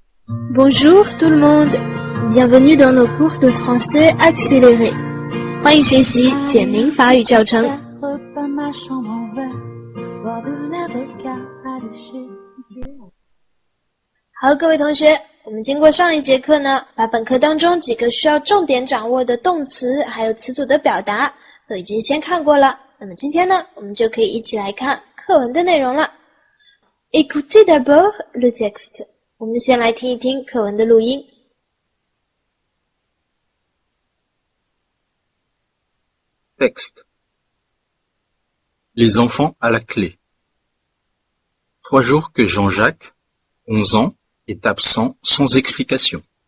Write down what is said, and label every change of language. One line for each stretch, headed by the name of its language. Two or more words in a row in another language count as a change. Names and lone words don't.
French: Bonjour tout le monde, bienvenue dans nos cours de français accéléré.
Chinese: 欢迎学习简明法语教程。好，各位同学，我们经过上一节课呢，把本课当中几个需要重点掌握的动词还有词组的表达都已经先看过了。那么今天呢，我们就可以一起来看课文的内容了。
French: Écoutez d'abord le texte.
Chinese: 我们先来听一听课文的录音。
French: Texte. Les enfants à la clé. 3 jours que Jean-Jacques, 11 ans, est absent sans explication.